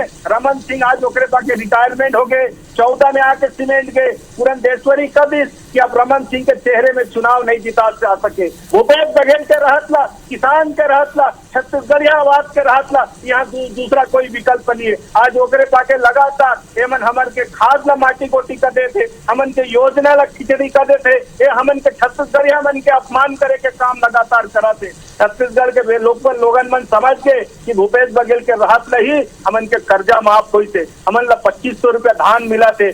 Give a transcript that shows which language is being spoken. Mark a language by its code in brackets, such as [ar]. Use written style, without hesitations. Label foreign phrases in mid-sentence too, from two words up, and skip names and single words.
[hne] रमन सिंह आज ओकरे बाके रिटायरमेंट हो गए, 14 में आके सीमेंट गए, पुरंदेश्वरी कदिस कि अब रमन सिंह के चेहरे में चुनाव नहीं जिता जा सके। भूपेश बघेल के रहतला, किसान के रहतला, छत्तीसगढ़ियावाद के रहतला, यहाँ दूसरा कोई विकल्प नहीं है। आज ओकरे पाके लगातार एमन हमन के खाद ला माटी गोटी कर देते, हमन के योजना ला खिचड़ी कर देते, ये हमन के छत्तीसगढ़िया मन के अपमान करे के काम लगातार कराते। छत्तीसगढ़ के लोगन मन समझ के कि भूपेश बघेल के रहत नहीं हमन के कर्जा माफ हुई थे, हमन ला 2500 रुपया धान मिला थे।